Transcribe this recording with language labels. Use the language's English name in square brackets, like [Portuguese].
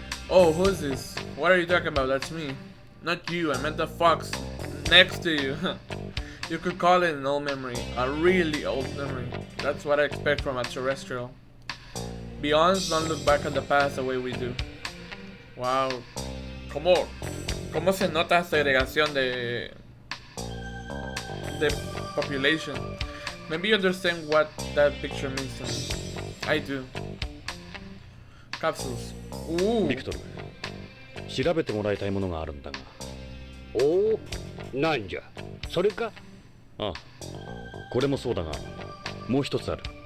[English] Oh, who's this? What are you talking about? That's me. Not you, I meant the fox next to you. You could call it an old memory. A really old memory. That's what I expect from a terrestrial. Be honest, don't look back at the past the way we do. Wow. [Spanish] ¿Cómo se nota segregación de population? [English] Maybe you understand what that picture means to me. I do. Capsules. Ooh. [Japanese] ビクトル、調べてもらいたいものがあるんだが。おお、なんじゃ。それか。ああ、これもそうだが、もう一つある。